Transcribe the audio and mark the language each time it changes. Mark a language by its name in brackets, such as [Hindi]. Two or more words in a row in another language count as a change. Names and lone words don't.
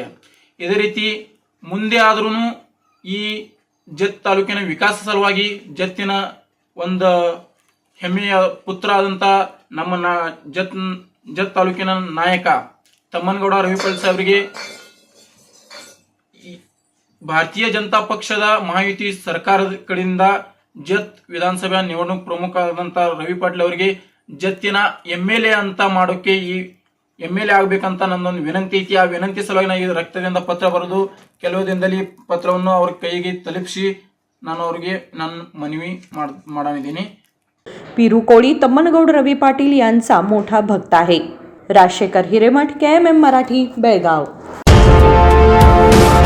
[Kannada] ಇದೇ ರೀತಿ ಮುಂದೆ ಆದ್ರೂ ಈ ಜತ್ ತಾಲೂಕಿನ ವಿಕಾಸ ಸಲುವಾಗಿ ಜತ್ತಿನ ಒಂದು ಹೆಮ್ಮೆಯ ಪುತ್ರ ಆದಂಥ ನಮ್ಮ ಜತ್ ತಾಲೂಕಿನ ನಾಯಕ ತಮ್ಮನಗೌಡ ರವಿ ಪಾಟೀಲ್ ಸಾಹೇಬರಿಗೆ ಭಾರತೀಯ ಜನತಾ ಪಕ್ಷದ ಮಹಾಯುತಿ ಸರ್ಕಾರದ ಕಡೆಯಿಂದ ಜತ್ ವಿಧಾನಸಭಾ ನಿವಡಣೂಕ್ ಪ್ರಮುಖ ಆದಂಥ ರವಿ ಪಾಟೀಲ್ ಅವರಿಗೆ ಜತ್ತಿನ MLA ಅಂತ ಮಾಡೋಕೆ ಈ MLA ಆಗ್ಬೇಕಂತ ನನ್ನೊಂದು ವಿನಂತಿ ಐತಿ। ಆ ವಿನಂತಿ ಸಲುವಾಗಿ ನಾನು ಈ ರಕ್ತದಿಂದ ಪತ್ರ ಬರೆದು ಕೆಲವು ದಿನದಲ್ಲಿ ಪತ್ರವನ್ನು ಅವ್ರ ಕೈಗೆ ತಲುಪಿಸಿ ನಾನು ಅವರಿಗೆ ನನ್ನ ಮನವಿ ಮಾಡಿದ್ದೀನಿ। [Marathi] पिरू कोळी तम्मनगौड रवी पाटील यांचा मोठा भक्त आहे। राजशेखर हिरेमठ, KMM मराठी, बेळगाव।